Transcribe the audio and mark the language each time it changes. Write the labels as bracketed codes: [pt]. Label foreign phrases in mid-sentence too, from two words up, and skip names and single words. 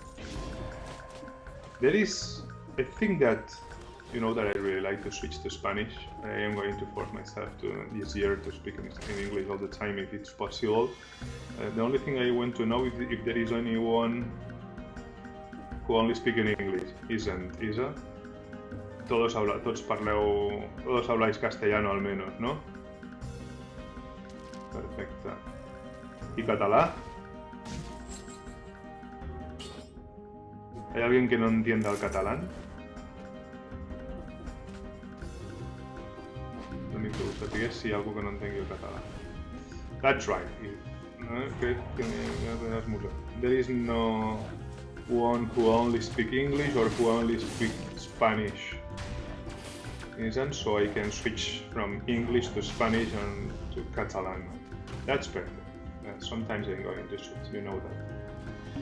[en] There is, I think that, you know, that I really like to switch to Spanish. I am going to force myself this year to speak in English all the time if it's possible. The only thing I want to know if there is anyone who only speaks in English. Isn't Isa? [es] Todos habláis castellano al menos, ¿no? Perfecto. ¿Y català? ¿Hay alguien que no entienda el catalán? [ca] L'únic que us sapigués si hi ha algú que no entengui el català. [en] That's right. [ca] Crec que [en] there is no one who only speak English or who only speak Spanish. Isn't so I can switch from English to Spanish and to Catalan. That's perfect. Sometimes I'm going to switch, you know that.